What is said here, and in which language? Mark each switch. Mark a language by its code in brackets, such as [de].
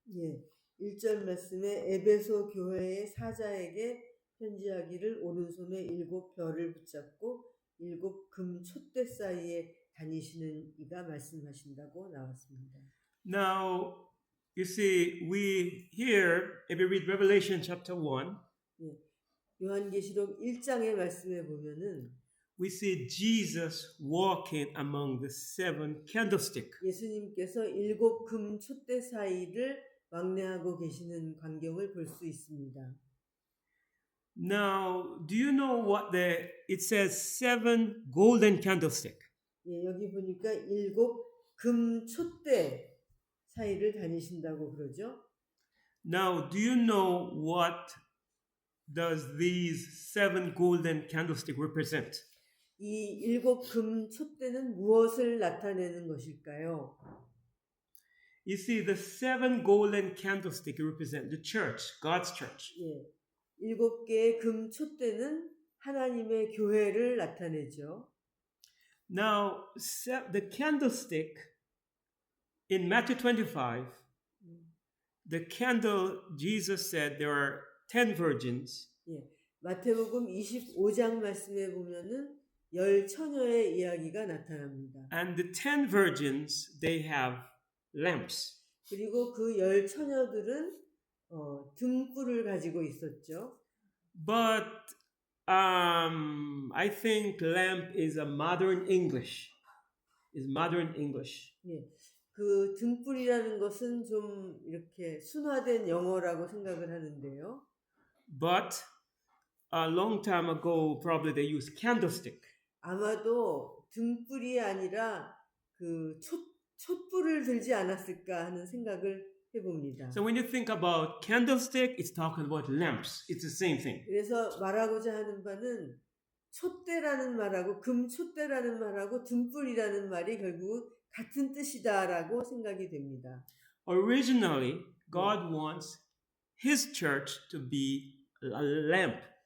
[ko] 예, 1절 말씀에 에베소 교회의 사자에게 편지하기를 오른손에 7 별을 붙잡고 7 금 촛대 사이에 다니시는 이가 말씀하신다고 나왔습니다. [en] Now, you see, we here, if you read Revelation chapter 1, [ko] 예, 요한계시록 1장의 말씀에 보면은 [en] we see Jesus walking among the 7 candlestick. [ko] 예수님께서 7 금 촛대 사이를 왕래하고 계시는 광경을 볼 수 있습니다. [en] Now, do you know what it says 7 golden candlestick? [ko] 예, 여기 보니까 7 금 촛대 사이를 다니신다고 그러죠. [en] Now, do you know what does these 7 golden candlestick represent? [ko] 이 7 금 촛대는 무엇을 나타내는 것일까요? [en] You see, the 7 golden candlestick represent the church, God's church. [ko] 예, 7개의 금 촛대는 하나님의 교회를 나타내죠. [en] Now, the candlestick in Matthew 25, the candle, Jesus said there are 10 virgins. [ko] 예, 마태복음 25장 말씀에 보면은 10 처녀의 이야기가 나타납니다. [en] And the 10 virgins, they have lamps. [ko] 그리고 그 10 처녀들은 등불을 가지고 있었죠. [en] But I think lamp is a modern English. Is modern English. [ko] 예, 그 등불이라는 것은 좀 이렇게 순화된 영어라고 생각을 하는데요. [en] But a long time ago, probably they used candlestick. [ko] 아마도 등불이 아니라 그 촛불을 들지 않았을까 하는 생각을 해봅니다. [en] So when you think about candlestick, it's talking about lamps. It's the same thing. [ko] 그래서 말하고자 하는 바는 촛대라는 말하고 금 촛대라는 말하고 등불이라는 말이 결국 같은 뜻이다라고 생각이 됩니다. [en] Originally, God wants His church to be a lamp.